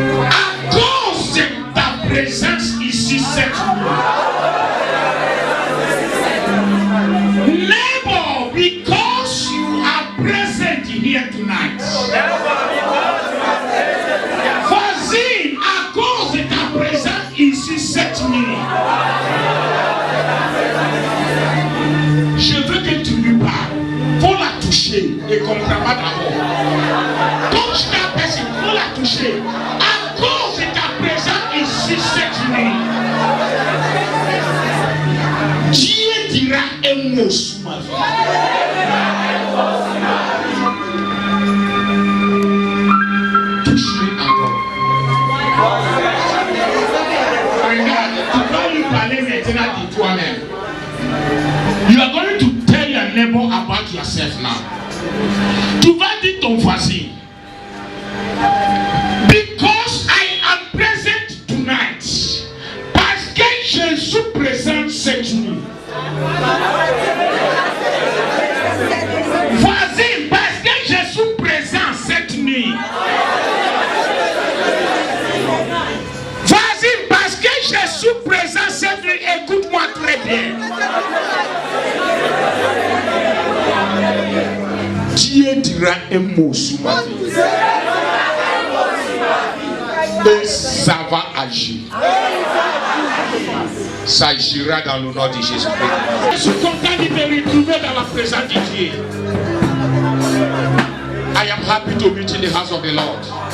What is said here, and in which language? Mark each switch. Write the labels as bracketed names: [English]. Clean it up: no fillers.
[French] À cause de ta présence ici cette nuit. [English] Neighbor, because you are present here tonight. [French] Voisin, à cause de ta présence ici cette nuit. Je veux que tu lui parles. Faut la toucher et comprends pas d'abord. Touche la personne, faut la toucher. À cause de ta présence ici cette nuit. Dieu dira un mot sur ma vie. Touche-le encore. Regarde, tu vas lui parler maintenant de toi-même. [English] You are going to tell your neighbor about yourself now. [French] Tu vas dire ton voisin. [English] Because I am present tonight. [French] Parce que je suis présent cette nuit. Voisin, parce que je suis présent cette nuit. Voisin, parce que je suis présent cette nuit. Écoute-moi très bien. Dieu dira un mot sur ma vie. Et ça va agir. Ça agira dans le nom de Jésus-Christ. Je suis content de me retrouver dans la présence de Dieu. [English] I am happy to meet in the house of the Lord.